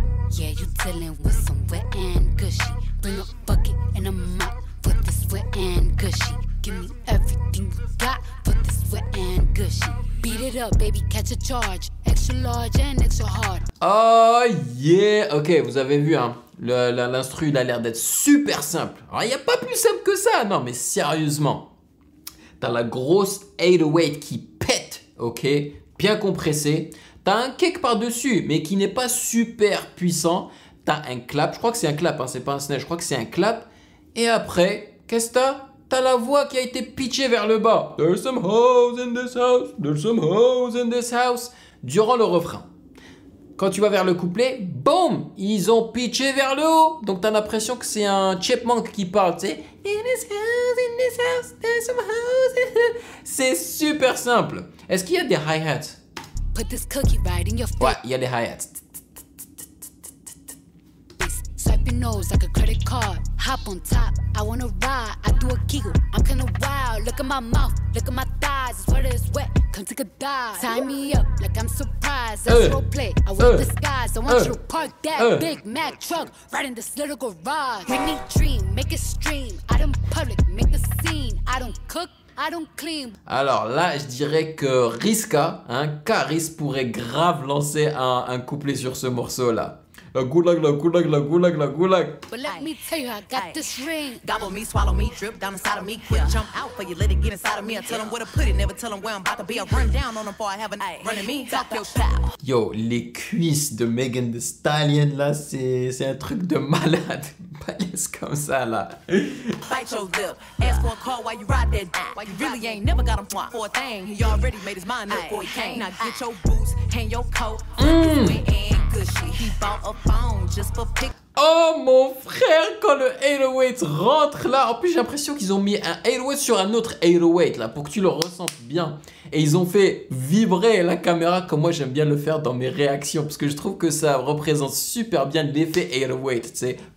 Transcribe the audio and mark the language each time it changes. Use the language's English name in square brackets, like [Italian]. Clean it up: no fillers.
[English] Yeah, you dealing with some wet and gushy. Bring a bucket and a mop for this wet and gushy. Give me everything you got for this wet and gushy. Beat it up, baby, catch a charge. Extra large and extra hard. Oh yeah. [French] Ok, vous avez vu, hein. L'instru, il a l'air d'être super simple. Alors, il n'y a pas plus simple que ça. Non, mais sérieusement. T'as la grosse 808 qui pète, ok, bien compressée. T'as un kick par-dessus, mais qui n'est pas super puissant. T'as un clap, je crois que c'est un clap, hein, c'est pas un snare, je crois que c'est un clap. Et après, qu'est-ce que t'as? T'as la voix qui a été pitchée vers le bas. [English] There's some hoes in this house, there's some hoes in this house. [French] Durant le refrain. Quand tu vas vers le couplet, boum, ils ont pitché vers le haut. Donc t'as l'impression que c'est un chipmunk qui parle, tu sais. [English] In this house, there's some hoes. [French] C'est super simple. Est-ce qu'il y a des hi-hats? [English] Put this cookie right in your face. [French] Ouais, il y a des hi-hats. [English] Swipe your nose like a credit card. Hop on top, I wanna ride. I do a giggle, I'm kinda wild. Look at my mouth, look at my thighs. It's wet, it's wet, come take a dive. Tie me up like I'm surprised. That's role play, I wear disguise. I want you to park that Big Mac truck right in this little garage. Make me dream, make it stream. Out in public, make the scene. I don't cook, I don't clean. [French] Alors là, je dirais que Riska, hein, Karis pourrait grave lancer un couplet sur ce morceau-là. La goulag, la goulag, la goulag, la goulag. [English] But let me tell you, I got this ring. Gobble me, swallow me, drip down inside of me. Quick jump out for you, let it get inside of me. I tell them where to put it, never tell them where I'm about to be. I run down on them before I have a running me. Talk your style. [French] Yo, les cuisses de Megan Thee Stallion, là, c'est un truc de malade. Balèze comme ça, là. [English] Bite your lip. Ask for a call while you ride that dick. Why you really ain't never got him for a thing. He already made his mind up before he came. Now get your boots, hang your coat. Wet and gushy. He bought a phone just for pic. [French] Oh mon frère, quand le 808 rentre là, en plus j'ai l'impression qu'ils ont mis un 808 sur un autre 808 là pour que tu le ressentes bien. Et ils ont fait vibrer la caméra comme moi j'aime bien le faire dans mes réactions parce que je trouve que ça représente super bien l'effet 808, tu sais.